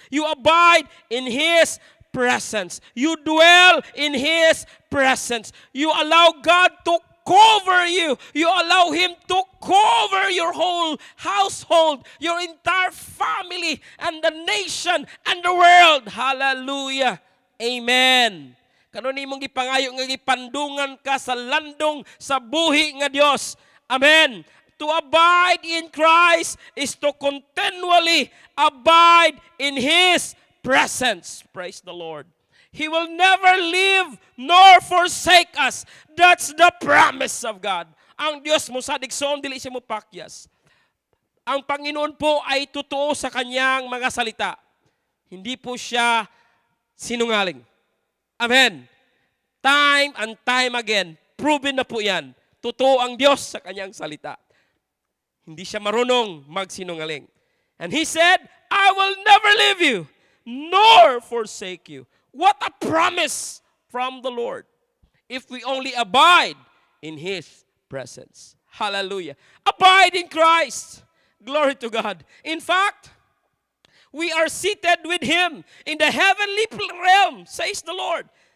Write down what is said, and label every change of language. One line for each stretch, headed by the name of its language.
English: You abide in His presence. You dwell in His presence. You allow God to cover you. You allow Him to cover your whole household, your entire family, and the nation, and the world. Hallelujah. Amen.
Cebuano: Kanon imong gipangayo nga gipandungan ka sa landong sa buhi nga Dios. Amen.
English: To abide in Christ is to continually abide in His presence. Praise the Lord. He will never leave nor forsake us. That's the promise of God.
Cebuano: Ang Dios mo sa digsoon, dili siya mo pakyas.
Filipino: Ang Panginoon po ay totoo sa kanyang mga salita. Hindi po siya sinungaling. Amen. Time and time again, proven na po yan. Totoo ang Diyos sa kanyang salita. Hindi siya marunong magsinungaling.
English: And He said, I will never leave you, nor forsake you. What a promise from the Lord. If we only abide in His presence. Hallelujah. Abide in Christ. Glory to God. In fact, we are seated with Him in the heavenly realm, says the Lord.